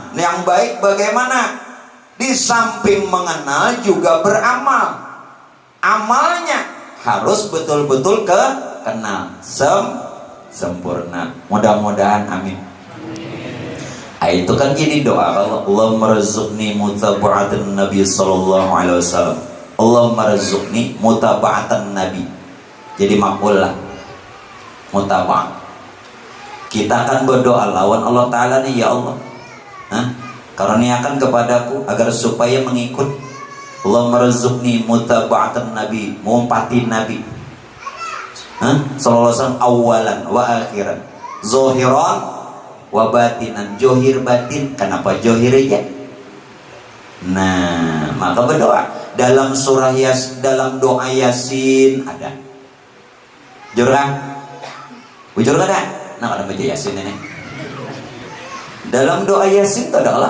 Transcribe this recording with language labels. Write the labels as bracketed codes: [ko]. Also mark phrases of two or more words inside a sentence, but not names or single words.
[bjn] Yang baik bagaimana? Di samping mengenal juga beramal. Amalnya harus betul-betul kenal sempurna. Mudah-mudahan amin. Itu kan jadi doa kalau [ar] اللهم ارزقني متابعة النبي صلى الله عليه وسلم. اللهم ارزقني متابعة النبي. [bjn] Jadi makbul lah. [ar] Mutaba'ah. [bjn] Kita akan berdoa lawan Allah Ta'ala nih, ya Allah, karuniakan kepadaku agar supaya mengikut. [ar] اللهم ارزقني متابعة النبي, [bjn] mengumpati Nabi [ar] صلى الله عليه وسلم أولا وآخرا ظاهرا وباطنا. [bjn] Johir batin, kenapa johir aja? Nah, maka berdoa dalam surah dalam doa Yasin ada jurang. Bujur kada? Nah, ada baca Yasin ini. Dalam doa Yasin itu adalah.